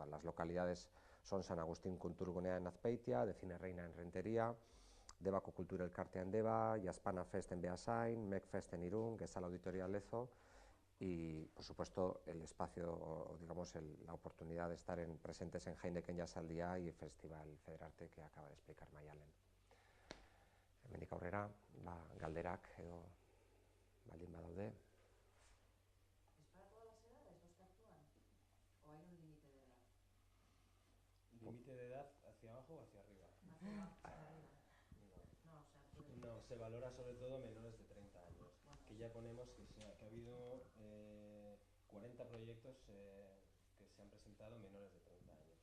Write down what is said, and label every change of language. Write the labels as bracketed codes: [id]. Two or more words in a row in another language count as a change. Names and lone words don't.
[es] Las localidades son San Agustín Kulturgunea en Azpeitia, de Cine Reina en Rentería, Debako Kultura Elkartea en Deba, Jaspana Fest en Beasain, Mek Fest en Irún, Gesal Auditoria Lezo y, por supuesto, el espacio, digamos, la oportunidad de estar presentes en Heineken Jasaldia y el Festival Federarte que acaba de explicar Maialen. [eu] Hemendik aurrera, galderak edo baldin badaude. [es] ¿Es para todas las edades los que actúan? ¿O hay un límite de edad? ¿Límite de edad hacia abajo o hacia arriba? Hacia abajo, hacia arriba. No, o sea, No, se valora sobre todo menores de 30 años. Bueno, que ya ponemos que ha habido 40 proyectos que se han presentado menores de 30 años.